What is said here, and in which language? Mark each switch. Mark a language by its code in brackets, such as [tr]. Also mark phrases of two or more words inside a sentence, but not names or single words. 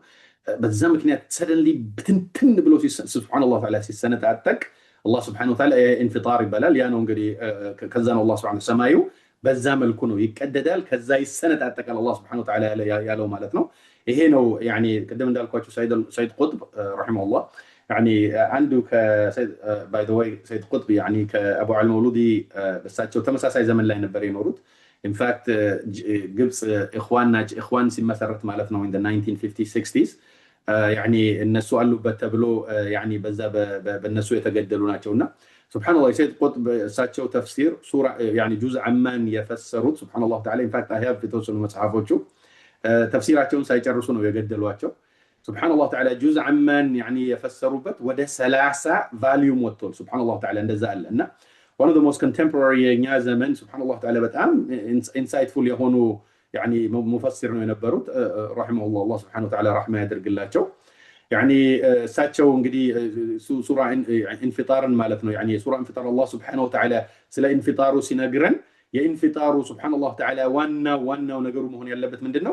[am] በዛ ምክንያት ሰደንሊ ብትንትን ብሎ [ar] سبحان الله تعالى [am] ሲሰነጣጠቅ [ar] الله سبحانه وتعالى [am] ኢንፊጣር ይባላል። ያ ነው እንግዲህ ከዛ ነው [ar] الله سبحانه [am] ሰማዩ በዛ መልኩ ነው ይቀደዳል፣ ከዛ ይሰነጣጠቃል [ar] الله سبحانه وتعالى [am] ያለው ማለት ነው። ይሄ ነው ያኒ ቀደም እንዳልኳችሁ ሰይድ ቁጥብ ረሂመሁላህ ያኒ አንዱ ከሰይድ [en] by the way [am] ሰይድ ቁጥብ ያኒ ከአቡ አል መውሉዲ በሳቸው ተመሳሳይ ዘመን ላይ ነበር የኖሩት። ኢንፋክት ግብጽ ኢኽዋን ሲመሰረት ማለት ነው [en] in the 1950s 60s [am] ያኒ እነሱ አሉበት ተብሎ ያኒ በዛ በእነሱ የተገደሉ ናቸውና [ar] سبحان الله [am] ሰይድ ቁጥብ እሳቸው ተፍሲር ሱራ ያኒ ጁዝ አማን የፈሰሩት [ar] سبحان الله تعالى [en] in fact I have [am] የተወሰኑ መጽሐፎቹ ተፍሲራቸውን ሳይጨርሱ ነው የገደሏቸው። [ar] سبحان الله تعالى [am] ጁዝ አማን ያኒ የፈሰሩበት ወደ 30 ቫልዩም ወጥቷል። [ar] سبحان الله تعالى [am] እንደዛ አለ እና [en] one of the most contemporary [am] የኛ ዘመን [ar] سبحان الله تعالى [am] በጣም ኢንሳይትፉል የሆኑ ያኒ ሙፈሲር ነው የነበሩት ረሂመሁላህ [ar] الله سبحانه وتعالى رحمة [am] ያድርግላቸው። ያኒ እሳቸው እንግዲህ ሱራ ኢንፊጣርን ማለት ነው ያኒ ሱራ ኢንፊጣር [ar] الله سبحانه وتعالى [am] ስለ ኢንፊጣሩ ሲነግረን የኢንፊጣሩ [ar] سبحان الله تعالى [am] ዋናው ነገሩ መሆን ያለበት ምንድነው?